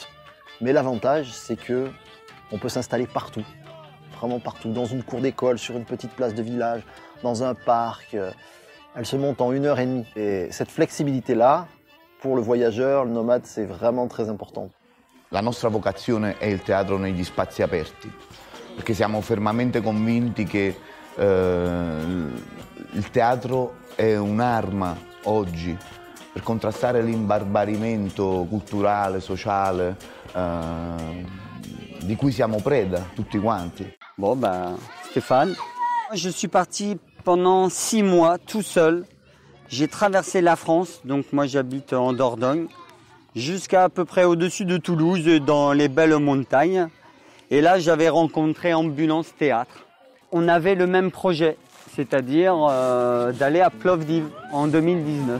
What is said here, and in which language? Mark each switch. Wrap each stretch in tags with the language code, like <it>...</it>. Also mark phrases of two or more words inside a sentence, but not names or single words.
<fr>Mais l'avantage, c'est que on peut s'installer partout, vraiment partout, dans une cour d'école, sur une petite place de village, dans un parc. Elle se monte en 1h30. Et cette flexibilité-là, pour le voyageur, le nomade, c'est vraiment très important.</fr> <it>La nostra vocazione è il teatro negli spazi aperti, perché siamo fermamente convinti che il teatro è un'arma oggi per contrastare l'imbarbarimento culturale, sociale, di cui siamo preda tutti quanti.</it> <fr>Bon, Stéphane, je suis parti pendant 6 mois tout seul. J'ai traversé la France, donc moi j'habite en Dordogne. jusqu'à à peu près au-dessus de Toulouse, dans les belles montagnes. Et là, j'avais rencontré Ambulance Théâtre. On avait le même projet, c'est-à-dire d'aller à Plovdiv en 2019.</fr>